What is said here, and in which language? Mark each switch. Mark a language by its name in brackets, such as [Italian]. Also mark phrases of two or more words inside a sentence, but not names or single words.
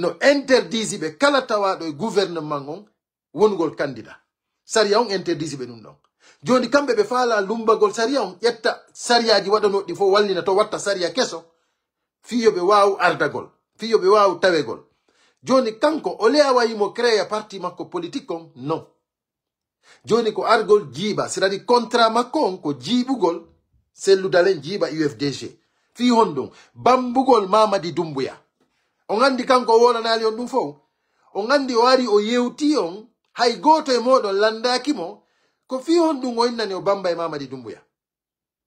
[Fula] no interdisi ɓe kala tawaɗo e gouvernement on wongol candidat saria on interdisi ɓe ɗum ɗon joni kamɓe ɓe faala lumbagol saria on ƴetta sariyaji waɗanoɗi fof wallina to watta saria keso fiyoɓe waw ardagol fiyoɓe waw tawegol joni kanko o le a wayimo créa parti makko politique on non joni ko argol jiiba [French] c'est à dire contrat [Fula] makko on ko jiibugol Cellou Dalein jiiba UFDG fi honɗum bambugol Mamadi Doumbouya on andi kanko o wolanali on ɗum fof on andi o wari o yewti on hay goto e moɗon landakimo ko fi honɗum o innani o bamba e Mamadi Doumbouya